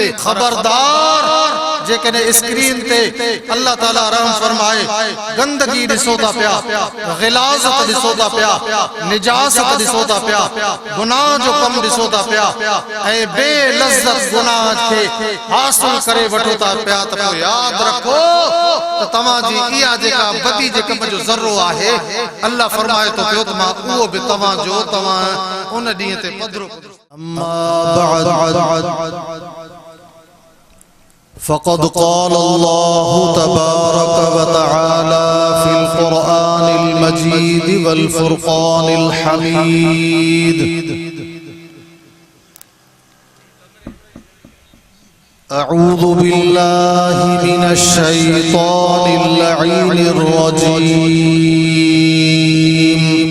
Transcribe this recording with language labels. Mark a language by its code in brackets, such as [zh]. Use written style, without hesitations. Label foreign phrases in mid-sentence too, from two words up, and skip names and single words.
[sd] खबरदार जेकॾहिं स्क्रीन ते अल्लाह ताला रहम फरमाए गंदगी ॾिसो था पिया, गिलाज़त ॾिसो था पिया, निजासत ॾिसो था पिया, गुनाह जो कम ॾिसो था पिया ऐं बेलज़्ज़त गुनाह खे हासिल करे वठो था पिया, त पोइ यादि रखो त तव्हांजी इहा जेका बदी जे कम जो ज़र्रो आहे, अल्लाह फरमाए थो पियो त मां उहो बि तव्हांजो तव्हां उन ॾींहं ते पधरो। [ar] فقد قال الله تبارك وتعالى في القرآن المجيد والفرقان الحميد. أعوذ بالله من الشيطان اللعين الرجيم.